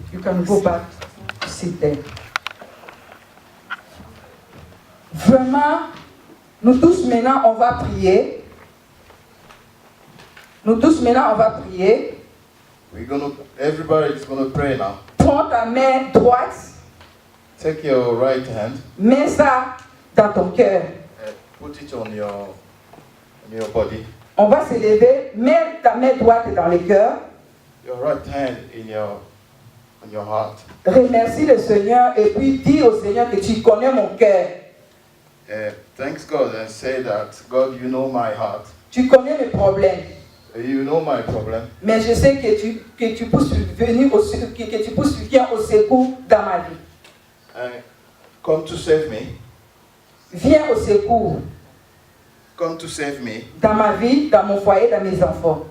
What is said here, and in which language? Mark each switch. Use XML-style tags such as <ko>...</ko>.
<en>You can go back to sit there.</en> <fr>Vraiment, nous tous maintenant, on va prier. Nous tous maintenant, on va prier.</fr> <en>Everybody's gonna pray now.</en> <fr>Prends ta main droite.</fr> <en>Take your right hand.</en> <fr>Mets ça dans ton cœur.</fr> <en>Put it on your body.</en> <fr>On va se lever. Mets ta main droite dans le cœur.</fr> <en>Your right hand on your heart.</en> <fr>Remercie le Seigneur et puis dis au Seigneur que tu connais mon cœur.</fr> <en>Thanks God and say that God, you know my heart.</en> <fr>Tu connais mes problèmes.</fr> <en>You know my problem.</en> <fr>Mais je sais que tu peux venir que tu peux venir au secours dans ma vie.</fr> <en>Come to save me.</en> <fr>Viens au secours.</fr> <en>Come to save me.</en> <fr>Dans ma vie, dans mon foyer, dans mes enfants.</fr>